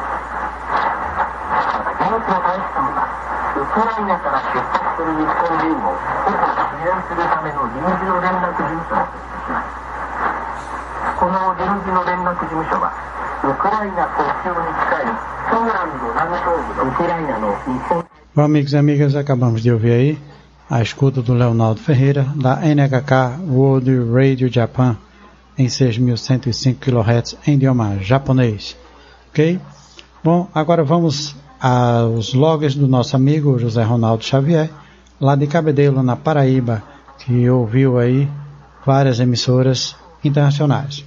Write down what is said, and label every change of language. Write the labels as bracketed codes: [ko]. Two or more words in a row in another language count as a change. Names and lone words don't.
[ja] また現地の大使館はウクライナから出発する日本人を保護支援するための臨時の連絡事務所を設置します。この臨時の連絡事務所はウクライナ国境に近いポーランド南東部のウクライナの日本。 [pt] Bom, amigos e amigas, acabamos de ouvir aí a escuta do Leonardo Ferreira, da NHK World Radio Japan, em 6.105 kHz em idioma japonês. Ok? Bom, agora vamos aos logs do nosso amigo José Ronaldo Xavier, lá de Cabedelo, na Paraíba, que ouviu aí várias emissoras internacionais.